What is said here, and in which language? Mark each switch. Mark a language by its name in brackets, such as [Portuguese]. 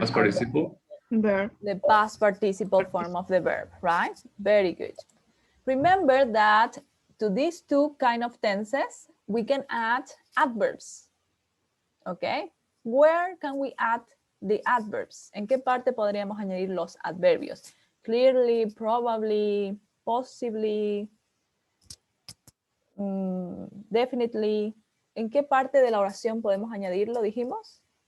[English] Past participle. Verb. The past participle form of the verb, right? Very good. Remember that to these two kind of tenses, we can add adverbs. Okay? Where can we add the adverbs? [Spanish] ¿En qué parte podríamos añadir los adverbios? [English] Clearly, probably, possibly, definitely. [Spanish] ¿En qué parte de la oración podemos añadirlo, dijimos?